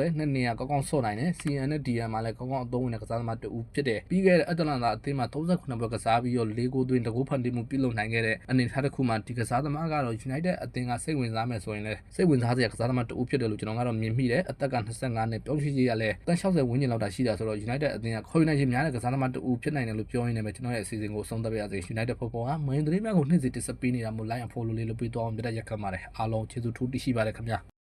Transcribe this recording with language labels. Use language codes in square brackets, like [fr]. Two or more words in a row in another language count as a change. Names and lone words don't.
[my] လည်းနှစ်နေရာကောင်းကောင်းဆော့နိုင်တယ် CN နဲ့ DM မှာလည်းကောင်းကောင်းအသုံးဝင်တဲ့ကစားသမားတူဖြစ်တယ်ပြီးခဲ့တဲ့အတ္တလန်တာအသင်းမှာ38ပွဲကစားပြီးတော့4ဂိုးသွင်းတဂိုးဖန်တီးမှုပြုလုပ်နိုင်ခဲ့တဲ့အနေအထားတစ်ခုမှာဒီကစားသမားကတော့ United အသင်းကစိတ်ဝင်စားမယ်ဆိုရင်လည်းစိတ်ဝင်စားစရာကစားသမားတူဖြစ်တယ်လို့ကျွန်တော်ကတော့မြင်မိတယ်အသက်က25နဲ့ပြောင်းရွှေ့ကြီးရလဲတန်း60ဝန်းကျင်လောက်တာရှိတာဆိုတော့ United အသင်းကခေါ်ယူနိုင်ခြင်းများတဲ့ကစားသမားတူဖြစ်နိုင်တယ်လို့ပြောရင်းနဲ့ပဲကျွန်တော်ရဲ့အစီအစဉ်ကိုဆုံးသက်ပါရစေ United Football ကမင်းသတင်းများကိုနှစ်စီတင်ဆက်ပေးနေတာမို့ [en] like and follow [my] လေးလုပ်ပေးသွားအောင်ပြတ်ရက်ခတ်ပါတယ်အားလုံးကျေးဇူးထူးတင်ရှိပါတယ်ခင်ဗျာ